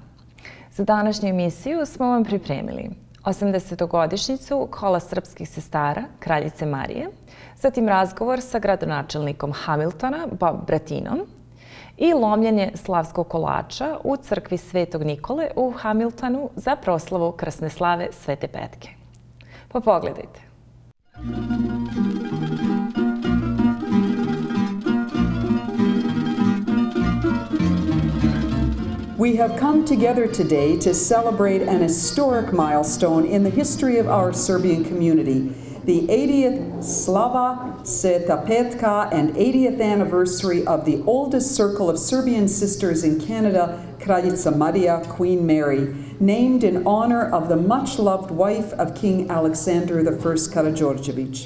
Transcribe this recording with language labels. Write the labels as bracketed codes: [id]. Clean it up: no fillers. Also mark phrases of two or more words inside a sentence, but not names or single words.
[sr] Za današnju emisiju smo vam pripremili 80-godišnjicu kola srpskih sestara Kraljice Marije, zatim razgovor sa gradonačelnikom Hamiltona, Bob Bratinom, i lomljenje slavskog kolača u crkvi Svetog Nikole u Hamiltonu za proslavu krsne slave Svete Petke. Pa pogledajte. [en] We have come together today to celebrate an historic milestone in the history of our Serbian community, the 80th Slava Sveta Petka and 80th anniversary of the oldest circle of Serbian sisters in Canada, Kraljica Marija, Queen Mary, named in honor of the much-loved wife of King Alexander I Karađorđević.